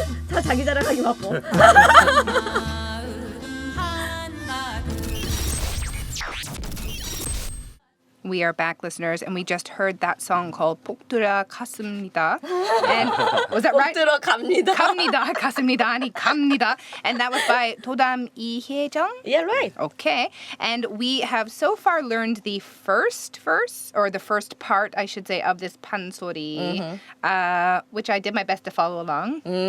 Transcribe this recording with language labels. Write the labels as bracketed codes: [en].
[ko] 다 자기 자랑하기 바빠. [en] We are back, listeners, and we just heard that song called 복들어 갔습니다. And was that right? [ko] 들어갑니다. 갑니다, 갔습니다, 아니 갑니다. [en] And that was by 도담 이혜정. Yeah, right. Okay, and we have so far learned the first verse, or the first part, I should say, of this 판소리, which I did my best to follow along.